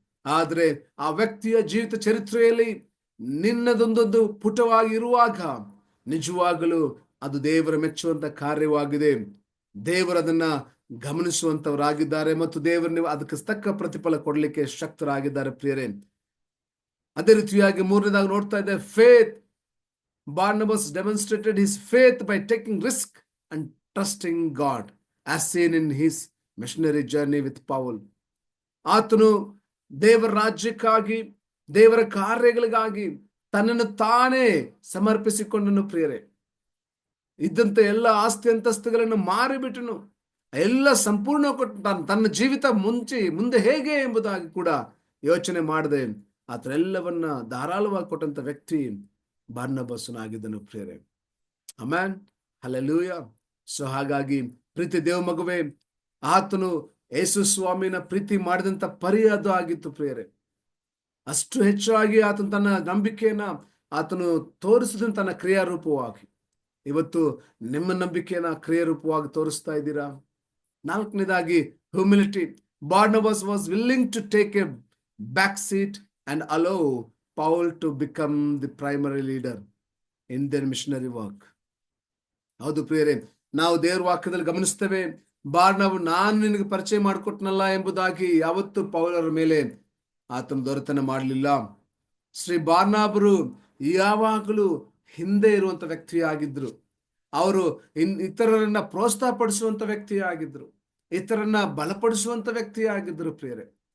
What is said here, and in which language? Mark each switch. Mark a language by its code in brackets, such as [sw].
[kn] ಆದ್ರೆ ಆ ವ್ಯಕ್ತಿಯ ಜೀವಿತ ಚರಿತ್ರೆಯಲ್ಲಿ ನಿನ್ನದೊಂದೊಂದು ಪುಟವಾಗಿ ಇರುವಾಗ ನಿಜವಾಗಲೂ ಅದು ದೇವರ ಮೆಚ್ಚುವಂತ ಕಾರ್ಯವಾಗಿದೆ. ದೇವರದನ್ನ ಗಮನಿಸುವಂತವರಾಗಿದ್ದಾರೆ ಮತ್ತು ದೇವರು ಅದಕ್ಕೆ ತಕ್ಕ ಪ್ರತಿಫಲ ಕೊಡಲಿಕ್ಕೆ ಶಕ್ತರಾಗಿದ್ದಾರೆ ಪ್ರಿಯರೇ. ಅದೇ ರೀತಿಯಾಗಿ ಮೂರನೇದಾಗಿ ನೋಡ್ತಾ ಇದ್ದೆ, faith. [en] Barnabas demonstrated his faith by taking risk and trusting God, as seen in his missionary journey with Paul. [kn] ಆತನು ದೇವರ ರಾಜ್ಯಕ್ಕಾಗಿ, ದೇವರ ಕಾರ್ಯಗಳಿಗಾಗಿ ತನ್ನನ್ನು ತಾನೇ ಸಮರ್ಪಿಸಿಕೊಂಡನು ಪ್ರಿಯರೇ. ಇದ್ದಂತ ಎಲ್ಲ ಆಸ್ತಿ ಅಂತಸ್ತುಗಳನ್ನು ಮಾರಿಬಿಟ್ಟನು, ಎಲ್ಲ ಸಂಪೂರ್ಣ ಕೊಟ್ಟು ತನ್ನ ಜೀವಿತ ಮುಂದೆ ಹೇಗೆ ಎಂಬುದಾಗಿ ಕೂಡ ಯೋಚನೆ ಮಾಡದೆ ಆತರೆಲ್ಲವನ್ನ ಧಾರಾಳವಾಗಿ ಕೊಟ್ಟಂತ ವ್ಯಕ್ತಿ ಬಾರ್ನಬಾಸನಾಗಿದ್ದನು ಪ್ರಿಯರೇ. Amen, hallelujah. ಸೊ ಹಾಗಾಗಿ ಪ್ರೀತಿ ದೇವ ಮಗುವೆ, ಆತನು ಯೇಸು ಸ್ವಾಮಿನ ಪ್ರೀತಿ ಮಾಡಿದಂತ ಪರಿ ಅದು ಆಗಿತ್ತು ಪ್ರಿಯರೇ. ಅಷ್ಟು ಹೆಚ್ಚಾಗಿ ಆತನು ತನ್ನ ನಂಬಿಕೆಯನ್ನ ಆತನು ತೋರಿಸಿದ ತನ್ನ ಕ್ರಿಯಾರೂಪವಾಗಿ. ಇವತ್ತು ನಿಮ್ಮ ನಂಬಿಕೆಯನ್ನ ಕ್ರಿಯಾರೂಪವಾಗಿ ತೋರಿಸ್ತಾ ಇದ್ದೀರಾ? ನಾಲ್ಕನೇದಾಗಿ humility. [en] Barnabas was willing to take a back seat and allow Paul to become the primary leader in their missionary work. [kn] ಹೌದು ಪ್ರಿಯರೇ, ನಾವು ದೇವರ ವಾಕ್ಯದಲ್ಲಿ ಗಮನಿಸ್ತೇವೆ, ಬಾರ್ನಬ ನಾನು ನಿನಗೆ ಪರಿಚಯ ಮಾಡಿಕೊಟ್ನಲ್ಲ ಎಂಬುದಾಗಿ ಯಾವತ್ತು ಪೌಲರ ಮೇಲೆ ಆತನ ದೊರೆತನ ಮಾಡಲಿಲ್ಲ. ಶ್ರೀ ಬಾರ್ನಬರು ಯಾವಾಗಲೂ ಹಿಂದೆ ಇರುವಂತ ವ್ಯಕ್ತಿಯಾಗಿದ್ರು. ಅವರು ಇತರರನ್ನ ಪ್ರೋತ್ಸಾಹ ಪಡಿಸುವಂತ ವ್ಯಕ್ತಿಯಾಗಿದ್ರು, ಇತರರನ್ನ ಬಲಪಡಿಸುವಂತ ವ್ಯಕ್ತಿಯಾಗಿದ್ರು ಪ್ರಿಯರೇ.